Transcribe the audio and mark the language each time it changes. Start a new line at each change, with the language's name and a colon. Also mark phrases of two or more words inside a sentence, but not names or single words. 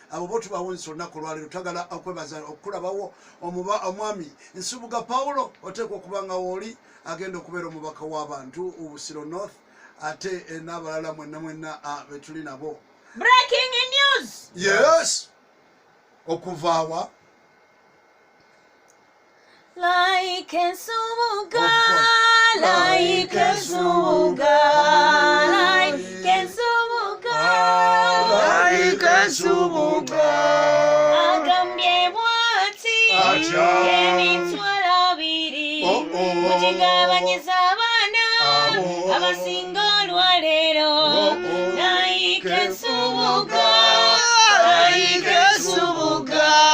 Ganda: Abo bo tubawonsa olunaku olwaleero. Twagala okwebaza okulabawo omuba-, omwami Nsubuga Paulo, oteekwa okuba nga wooli, agenda okubeera omubaka w'abantu, Busiro North, ate, eh, n'abalala mwenna mwenna, ah, be tuli nabo.
English: Breaking news! Yes!
Ganda: Okuva wa?
English: Like Nsubuga, Of course. like Nsubuga, like Nsubuga.
Ganda: Like Nsubuga. Agambye bw'ati, Atya. emitwalo abiri, Oh, oh. mugigabanyisa abaana, Abo. abasinga olwaleero. Oh, oh.
English: Like Nsubuga, like Nsubuga.